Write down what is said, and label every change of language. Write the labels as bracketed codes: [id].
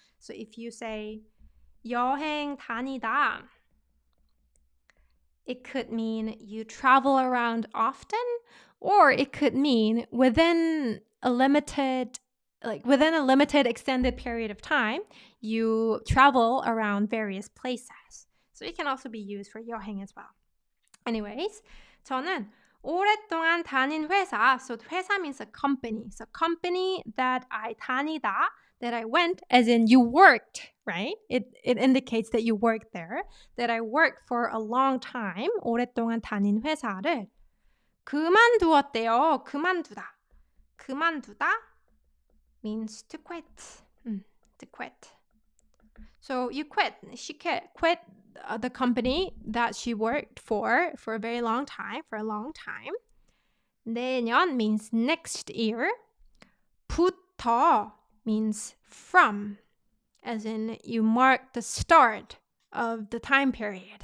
[en] So if you say 여행 다니다, it could mean you travel around often, or it could mean within a limited like within a limited extended period of time, you travel around various places. So it can also be used for 여행 as well. [ko] Anyways, 저는 오랫동안 다닌 회사. [en] So 회사 means a company. So company that I 다니다, that I went, as in you worked, right? It indicates that you worked there. That I worked for a long time. [ko] 오랫동안 다닌 회사를 그만두었대요. [en] 그만두다 means to quit. To quit. So you quit. She quit the company that she worked for a very long time, for a long time. 내년 means next year. 부터 means from, as in you mark the start of the time period.